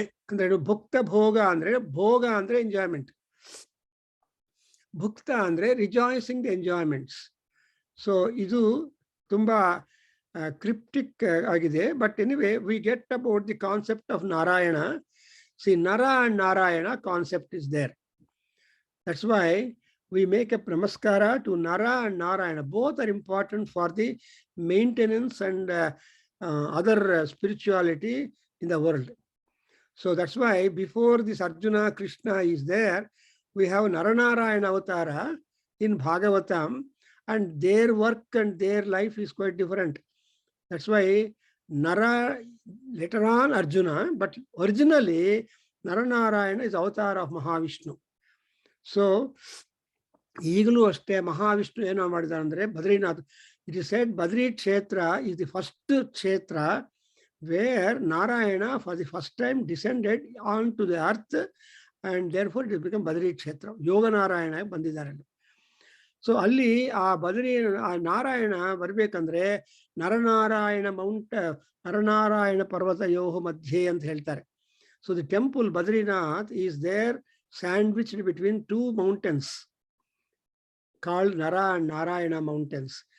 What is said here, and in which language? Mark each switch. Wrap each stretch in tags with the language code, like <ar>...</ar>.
<kn>ಅಂದ್ರೆ ಭುಕ್ತ ಭೋಗ ಅಂದ್ರೆ, ಭೋಗ ಅಂದ್ರೆ ಎಂಜಾಯ್ಮೆಂಟ್, ಭುಕ್ತ ಅಂದ್ರೆ</kn> <en>Rejoicing the enjoyments.</en> <kn>ಸೊ ಇದು ತುಂಬಾ ಕ್ರಿಪ್ಟಿಕ್ ಆಗಿದೆ.</kn> <en>But anyway we get about the concept of Narayana. See Nara and Narayana concept is there. That's why we make a namaskara to Nara and Narayana. Both are important for the maintenance and other spirituality in the world. So that's why before this Arjuna Krishna is there, we have Naranarayana Avatara in Bhagavatam, and their work and their life is quite different. That's why Nara, later on Arjuna, but originally Naranarayana is avatar of Mahavishnu.</en> <kn>So ಈಗಲೂ ಅಷ್ಟೇ ಮಹಾವಿಷ್ಣು ಏನೋ ಮಾಡಿದ್ದಾರೆ ಅಂದ್ರೆ Badrinath.</kn> <en>It is said Badri Kshetra is the first kshetra where Narayana for the first time descended onto the earth, and therefore it has become Badri Kshetra.</en> <kn>Yoga Narayana ಬಂದಿದ್ದಾರೆ. So ಅಲ್ಲಿ ಆ ಬದ್ರಿ ಆ ನಾರಾಯಣ ಬರ್ಬೇಕಂದ್ರೆ ನರನಾರಾಯಣ ಮೌಂಟ್, ನರನಾರಾಯಣ ಪರ್ವತ ಯೋಹ ಮಧ್ಯೆ ಅಂತ ಹೇಳ್ತಾರೆ.</kn> <en>So the temple Badrinath is there sandwiched between two mountains called Nara and Narayana mountains.</en>